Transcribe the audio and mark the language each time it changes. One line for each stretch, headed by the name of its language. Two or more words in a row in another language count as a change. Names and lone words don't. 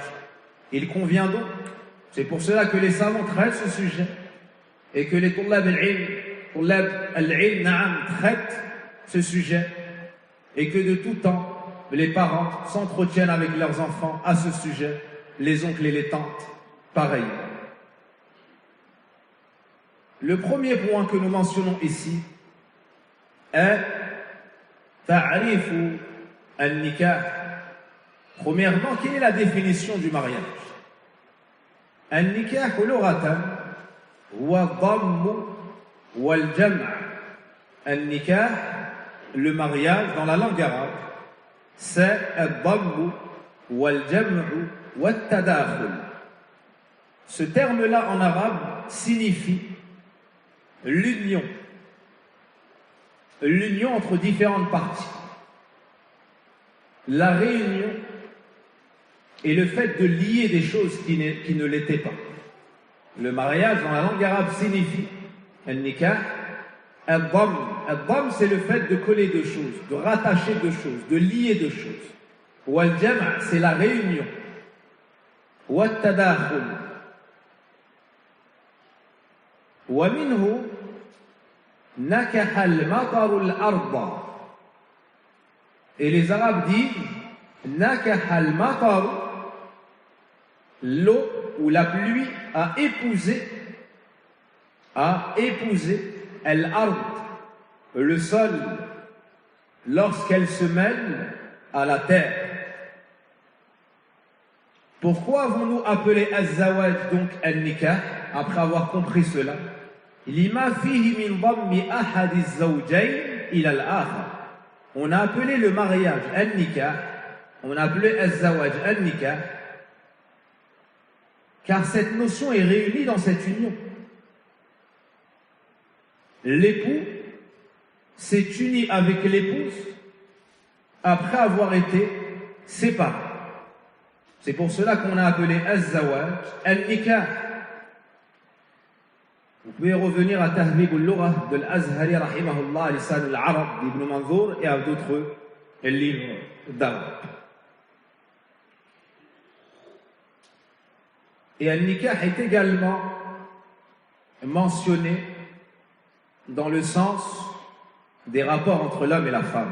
French: Il convient donc, c'est pour cela que les savants traitent ce sujet et que les
Arabic: طلاب العلم
French: traitent ce sujet et que de tout temps les parents s'entretiennent avec leurs enfants à ce sujet, les oncles et les tantes, pareil. Le premier point que nous mentionnons ici est
Arabic: تعريف النكاح.
French: Premièrement, quelle est la définition du mariage?
Arabic: النكاح لغة هو ضم والجمع'.
French: Al-nikah, le mariage dans la langue arabe, c'est
Arabic: الضم والجمع والتداخل.
French: Ce terme-là en arabe signifie l'union entre différentes parties, la réunion et le fait de lier des choses qui ne l'étaient pas. Le mariage dans la langue arabe signifie
Arabic: النكاح، الضم.
French: Al-dhamm, c'est le fait de coller deux choses, de rattacher deux choses, de lier deux choses. Ou al-jam', c'est la réunion. Ou al-tadakhul.
Arabic: ومنه نكح المطر الأرض.
French: Et les Arabes disent
Arabic: نكح المطر,
French: l'eau ou la pluie a épousé al-ard, le sol, lorsqu'elle se mêle à la terre. Pourquoi avons-nous appelé az-zawaj donc al-nikah après avoir compris cela?
Arabic: لما فيه من ضم أحد الزوجين إلى الآخر.
French: On a appelé le mariage al-nikah, on a appelé
Arabic: الزواج النكاح,
French: car cette notion est réunie dans cette union. L'époux s'est uni avec l'épouse après avoir été séparés. C'est pour cela qu'on a appelé
Arabic: الزواج النكاح.
French: Vous pouvez revenir à Tahdhib al-Lugha de l'Azhari rahimahullah, Lisan al-Arab d'Ibn Manzour et à d'autres livres d'arabe. Et al-nikah est également mentionné dans le sens des rapports entre l'homme et la femme.